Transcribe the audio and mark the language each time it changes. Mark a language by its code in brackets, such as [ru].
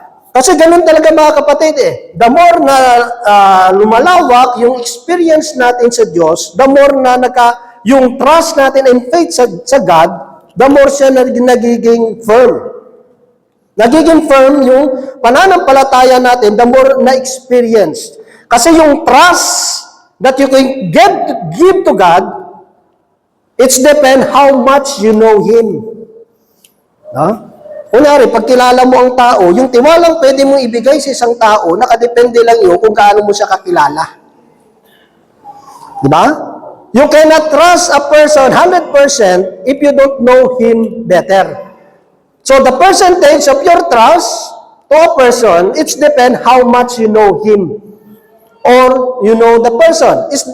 [tl] Kasi ganun talaga, mga kapatid eh. [en] The more [tl] na lumalawak yung experience natin sa Diyos, [en] the more [tl] na yung trust natin [en] and faith [tl] sa God, [en] the more [tl] siya nagiging firm. Nagiging firm yung pananampalataya natin, [en] the more na experience. [tl] Kasi [en] yung trust that you can give to God, it's depend how much you know Him. No? [tl] Kunyari, pag kilala mo ang tao, yung tiwalang pwede mong ibigay sa isang tao, nakadepende lang yun kung gaano mo siya kakilala. Diba? [en] You cannot trust a person 100% if you don't know him better. So the percentage of your trust to a person, it's depend how much you know him or you know the person.